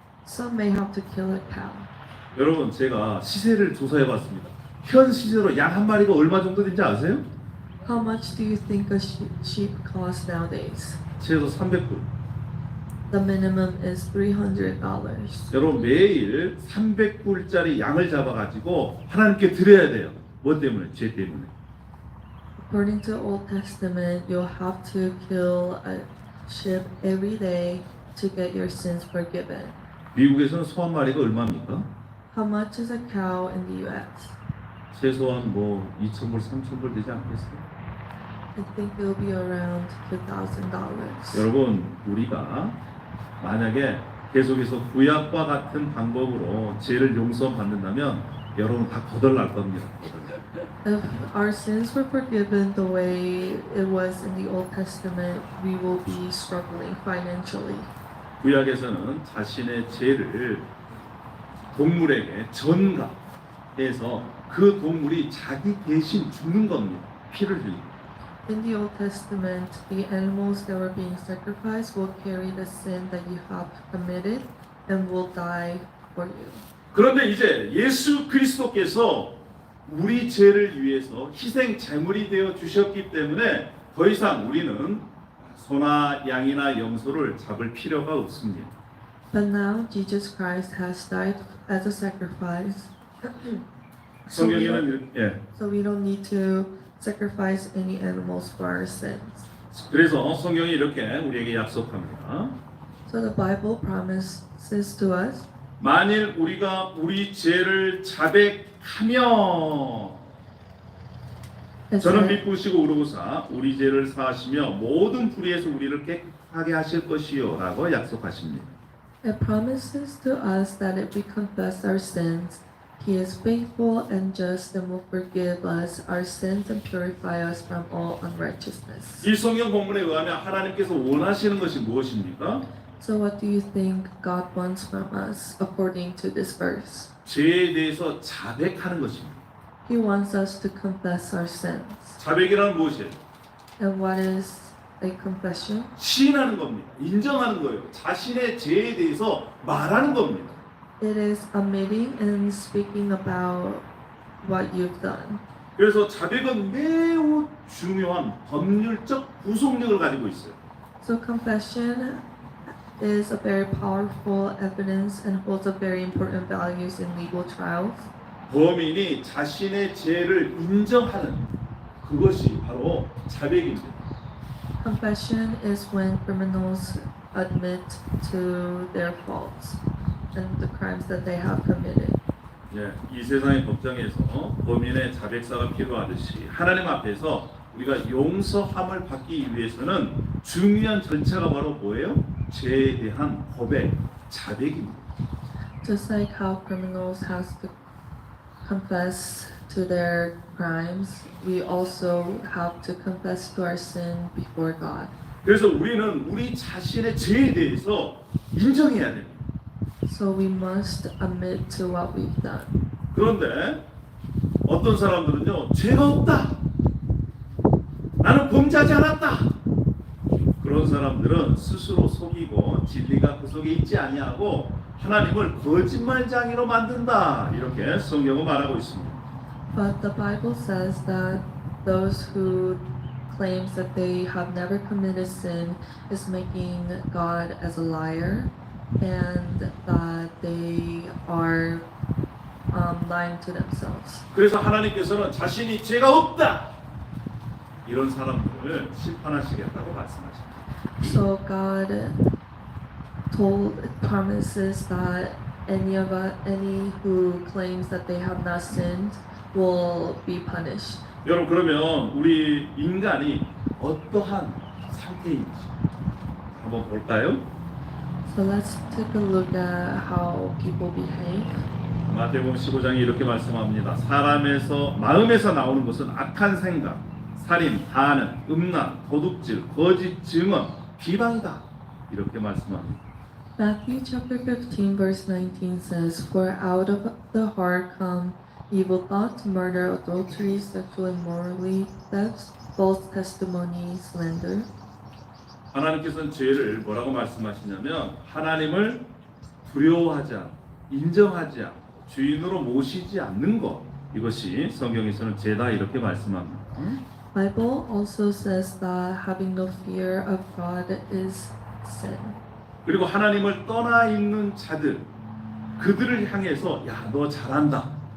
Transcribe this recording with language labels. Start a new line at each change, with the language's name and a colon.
English: Some may have to kill a cow.
Korean: 여러분 제가 시세를 조사해 봤습니다. 현 시세로 양 한 마리가 얼마 정도 되는지 아세요?
English: How much do you think a sheep costs nowadays?
Korean: 최소 300불.
English: The minimum is $300.
Korean: 여러분 매일 300불짜리 양을 잡아가지고 하나님께 드려야 돼요. 뭐 때문에? 죄 때문에.
English: According to Old Testament, you'll have to kill a sheep every day to get your sins forgiven.
Korean: 미국에서는 소 한 마리가 얼마입니까?
English: How much is a cow in the U.S.?
Korean: 최소한 뭐 2,000불, 3,000불 되지 않겠어요?
English: I think it'll be around $2,000.
Korean: 여러분 우리가 만약에 계속해서 구약과 같은 방법으로 죄를 용서받는다면 여러분 다 거덜날 겁니다.
English: If our sins were forgiven the way it was in the Old Testament, we will be struggling financially.
Korean: 구약에서는 자신의 죄를 동물에게 전가해서 그 동물이 자기 대신 죽는 겁니다. 피를 흘리고.
English: In the Old Testament, the animals that were being sacrificed will carry the sin that you have committed and will die for you.
Korean: 그런데 이제 예수 그리스도께서 우리 죄를 위해서 희생 제물이 되어 주셨기 때문에 더 이상 우리는 소나 양이나 염소를 잡을 필요가 없습니다.
English: But now Jesus Christ has died as a sacrifice. So
Korean: 성경에는
English: so we don't need to sacrifice any animals for our sins.
Korean: 그래서 성경이 이렇게 우리에게 약속합니다.
English: So the Bible promises to us,
Korean: 만일 우리가 우리 죄를 자백하며
English: it
Korean: 저는
English: said,
Korean: 믿으시고 우르고사 우리 죄를 사하시며 모든 불의에서 우리를 깨끗하게 하실 것이요라고 약속하십니다.
English: it promises to us that if we confess our sins, He is faithful and just and will forgive us our sins and purify us from all unrighteousness.
Korean: 이 성경 본문에 의하면 하나님께서 원하시는 것이 무엇입니까?
English: So what do you think God wants from us according to this verse?
Korean: 죄에 대해서 자백하는 것입니다.
English: He wants us to confess our sins.
Korean: 자백이란 무엇이에요?
English: And what is a confession?
Korean: 시인하는 겁니다. 인정하는 거예요. 자신의 죄에 대해서 말하는 겁니다.
English: It is admitting and speaking about what you've done.
Korean: 그래서 자백은 매우 중요한 법률적 구속력을 가지고 있어요.
English: So confession is a very powerful evidence and holds a very important values in legal trials.
Korean: 범인이 자신의 죄를 인정하는 그것이 바로 자백입니다.
English: Confession is when criminals admit to their faults and the crimes that they have committed.
Korean: 예, 이 세상의 법정에서 범인의 자백사가 필요하듯이 하나님 앞에서 우리가 용서함을 받기 위해서는 중요한 절차가 바로 뭐예요? 죄에 대한 고백, 자백입니다.
English: Just like how criminals has to confess to their crimes, we also have to confess to our sin before God.
Korean: 그래서 우리는 우리 자신의 죄에 대해서 인정해야 됩니다.
English: So we must admit to what we've done.
Korean: 그런데 어떤 사람들은요, 죄가 없다. 나는 범죄하지 않았다. 그런 사람들은 스스로 속이고 진리가 그 속에 있지 아니하고 하나님을 거짓말장애로 만든다. 이렇게 성경은 말하고 있습니다.
English: But the Bible says that those who claims that they have never committed sin is making God as a liar and that they are lying to themselves.
Korean: 그래서 하나님께서는 자신이 죄가 없다. 이런 사람들을 심판하시겠다고 말씀하십니다.
English: So God promises that any who claims that they have not sinned will be punished.
Korean: 여러분 그러면 우리 인간이 어떠한 상태인지 한번 볼까요?
English: So let's take a look at how people behave.
Korean: 마태복음 15장이 이렇게 말씀합니다. 사람에서 마음에서 나오는 것은 악한 생각, 살인, 간음, 음란, 도둑질, 거짓 증언, 비방이다. 이렇게 말씀합니다.
English: Matthew chapter 15 verse 19 says, For out of the heart come evil thoughts, murder, adultery, sexual immorality, theft, false testimony, slander.
Korean: 하나님께서는 죄를 뭐라고 말씀하시냐면 하나님을 두려워하지 않고 인정하지 않고 주인으로 모시지 않는 것, 이것이 성경에서는 죄다 이렇게 말씀합니다.
English: Bible also says that having no fear of God is sin.
Korean: 그리고 하나님을 떠나 있는 자들, 그들을 향해서 야, 너 잘한다.